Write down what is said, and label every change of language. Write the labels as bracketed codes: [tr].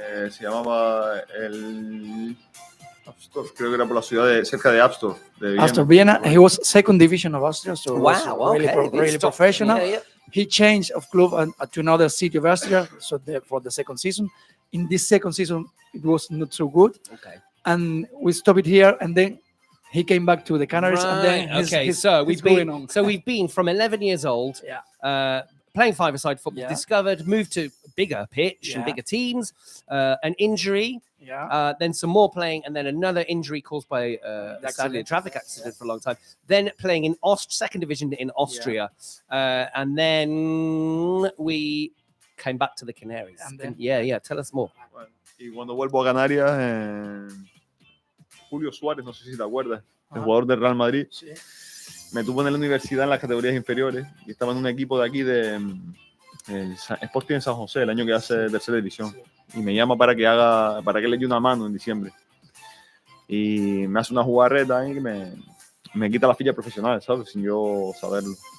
[es] Se llamaba el Abstorf, creo que era por la ciudad cerca de Abstorf. [en] After Vienna, he was second division of Austria, so Wow, really professional. Yeah. He changed of club to another city of Austria, so for the second season. In this second season, it was not so good. Okay. And we stopped it here, and then he came back to the Canaries, and then so we've been from 11 years old, playing five-a-side football, discovered, moved to bigger pitch and bigger teams, an injury, then some more playing, and then another injury caused by sadly a traffic accident for a long time. Then playing in second division in Austria, and then we came back to the Canaries. And then, tell us more. [es] Y cuando vuelvo a Canarias, Julio Suárez, no sé si te acuerdas, el jugador del Real Madrid, me tuvo en la universidad en las categorías inferiores y estaba en un equipo de aquí de Sporting en San José, el año que hace tercera división, y me llama para que le dé una mano en diciembre y me hace una jugarreta ahí que me quita la ficha profesional, ¿sabes? Sin yo saberlo.